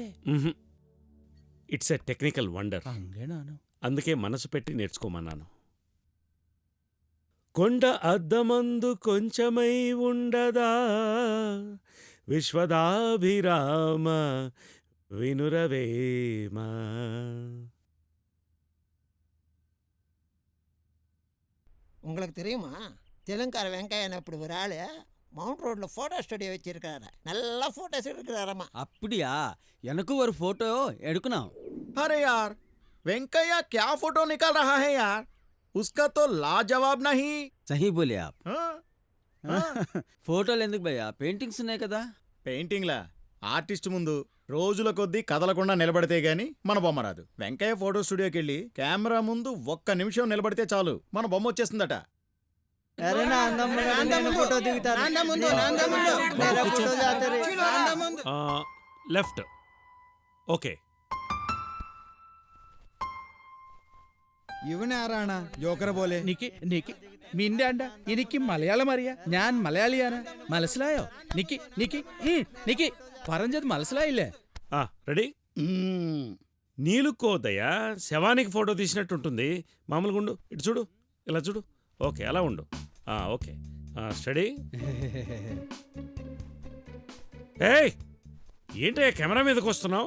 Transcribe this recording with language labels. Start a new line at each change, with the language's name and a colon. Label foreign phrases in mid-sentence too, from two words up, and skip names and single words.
English: It's a technical wonder.
Malayalam: അങ്ങനെ ആണോ.
Telugu: అందుకే మనసు పెట్టి నేర్చుకోమన్నాను. కొండ అద్దమందు కొంచెమై ఉండదా విశ్వదాభిరామ వినురవేమ.
Tamil: உங்களுக்கு தெரியுமா தெலுங்கார வெங்காயம் அப்படி ஒரு ஆள் மவுண்ட் ரோட்டில் ஃபோட்டோ ஸ்டுடியோ வச்சிருக்காரு. நல்லா ஃபோட்டோஸ் எடுக்கிறாரம்மா. அப்படியா? எனக்கும் ஒரு फोटो எடுக்கணும்.
Hindi: अरे यार, वेंकैया क्या फोटो निकाल रहा है यार, उसका तो लाजवाब नहीं. सही बोले आप. हाँ?
Telugu: ఫోటోలు ఎందుకు భయ్యా, పెయింటింగ్స్ ఉన్నాయి కదా. పెయింటింగ్లా ఆర్టిస్ట్ ముందు రోజుల కొద్దీ కదలకుండా నిలబడితే గాని మన బొమ్మ రాదు. వెంకయ్య ఫోటో స్టూడియోకి వెళ్ళి కెమెరా ముందు 1 నిమిషం నిలబడితే చాలు మన బొమ్మ వచ్చేస్తుందట. లెఫ్ట్. ఓకే.
Malayalam: ഇവനാരാണ് ജോക്കറെ പോലെ? നിന്റെ അണ്ട എനിക്ക് മലയാളം അറിയാ, ഞാൻ മലയാളിയാണ്. മനസ്സിലായോ? നിക്ക് പറഞ്ഞത് മനസ്സിലായില്ലേ?
Telugu: రెడీ. నీలుకోదయ్యా, శవానికి ఫోటో తీసినట్టుంటుంది. మామూలుగా ఉండు, ఇటు చూడు, ఇలా చూడు. ఓకే, అలా ఉండు. ఓకే, స్టడీ. ఏయ్, ఏంటయ్యా కెమెరా మీదకి వస్తున్నావు?